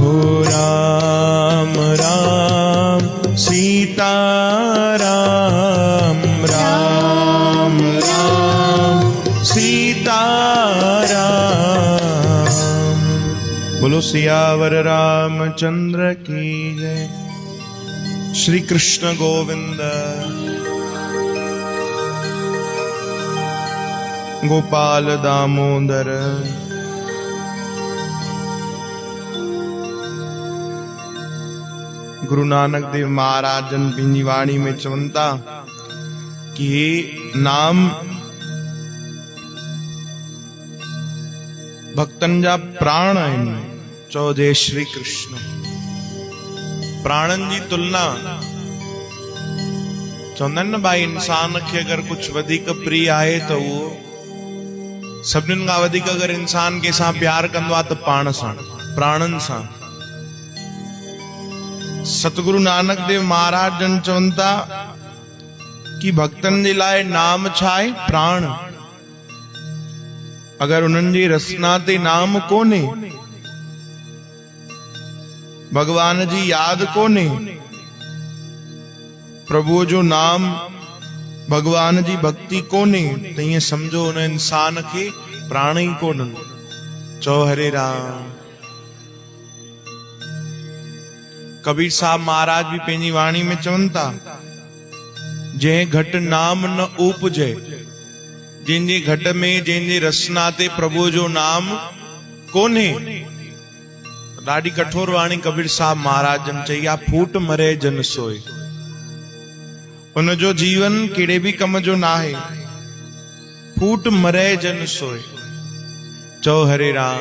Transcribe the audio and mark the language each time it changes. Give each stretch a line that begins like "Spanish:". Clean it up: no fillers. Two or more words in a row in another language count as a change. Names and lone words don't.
Sindhi: हो राम राम सीताराम राम राम सीताराम।
Hindi: बोलो सियावर रामचंद्र की जय।
Sindhi: श्री कृष्ण गोविंद गोपाल दामोदर। गुरु नानक देव महाराज जन पंहिंजी वाणी में चवनि था कि हे नाम भक्तन जा प्राण आहिनि। चओ जय श्री कृष्ण। प्राणन जी तुलना चवंदा आहिनि न भाई इंसान खे अगर कुछ वधीक प्रिय आहे त उहो सभिनीनि खां वधीक अगर इंसान कंहिंसां प्यार कंदो आहे त पाण सां प्राणन सां। सतगुरु नानक देव महाराज जन चवनि था कि भक्तन जे लाइ नाम छा आहे? प्राण। अगर उन्हनि जी रसना ते नाम कोन्हे, भगवान जी याद कोन्हे, प्रभु जो नाम भगवान जी भक्ति कोन्हे त ईअं समझो उन इंसान खे प्राण ई कोन्हनि। चओ हरे राम। कबीर साहब महाराज भी पंहिंजी वाणी में चवनि था जंहिं घट नाम न उपजे, जंहिंजे घट में जंहिंजे रसना ते प्रभु जो नाम कोन्हे। ॾाढी कठोर वाणी कबीर साहब महाराज जन चई आहे, फूट मरे जन सोए। उन जो जीवन कहिड़े भी कम जो ना है। फूट मरे जन सोए। चओ हरे राम।